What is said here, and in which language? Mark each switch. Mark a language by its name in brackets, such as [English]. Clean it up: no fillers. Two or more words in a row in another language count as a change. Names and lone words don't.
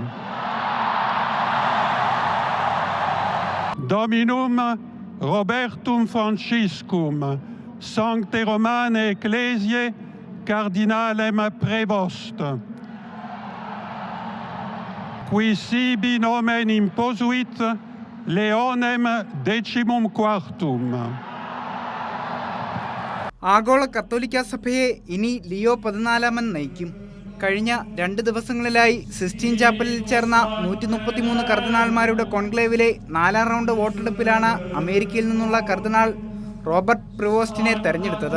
[Latin] Dominum Robertum Franciscum, Sancte Romane Ecclesiae, Cardinalem Prevost, qui sibi nomen imposuit Leonem XIV. [Malayalam] ആഗോള കത്തോലിക്ക സഭയെ ഇനി ലിയോ 14 നയിക്കും. കഴിഞ്ഞ 2 ദിവസങ്ങളിലായി സിസ്റ്റീൻ ചാപ്പലിൽ ചേർന്ന 133 കർദിനാൾമാരുടെ കോൺക്ലേവിലെ 4ാം റൗണ്ട് വോട്ടെടുപ്പിലാണ് അമേരിക്കയിൽ നിന്നുള്ള കർദിനാൾ റോബർട്ട് പ്രിവോസ്റ്റിനെ തെരഞ്ഞെടുത്തത്.